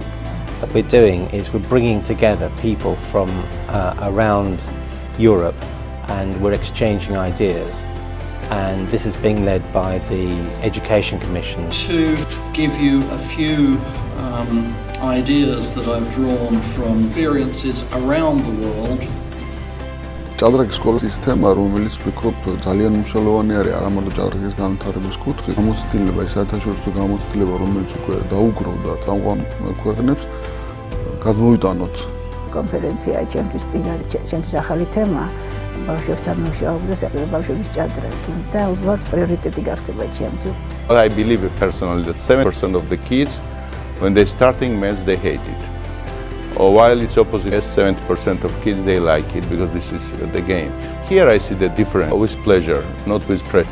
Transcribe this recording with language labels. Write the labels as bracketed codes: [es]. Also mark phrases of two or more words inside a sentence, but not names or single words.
[en] What we're doing is we're bringing together people from around Europe, and we're exchanging ideas. And this is being led by the Education Commission. To give you a few ideas that I've drawn from experiences around the world. [ka] ჭადრაკის სკოლის სისტემა, რომელიც ვფიქრობ ძალიან მნიშვნელოვანი არის არა მარტო ჭადრაკის განვითარების კუთხით, გამოცდილება, ის საერთაშორისო გამოცდილება, რომელიც უკვე დაუგროვდა წამყვან ქვეყნებს, გადმოვიტანოთ. კონფერენცია ჩემთვის პირადი, ჩემთვის ახალი თემა, ბავშვებთან მუშაობა და ბავშვების ჭადრაკი და უბრალოდ პრიორიტეტი გახდება ჩემთვის. [en] I believe personally that 7% of the kids, when they're starting maths, they hate it. Or while it's opposite, 70% of kids, they like it because this is the game. Here I see the difference, with pleasure, not with pressure.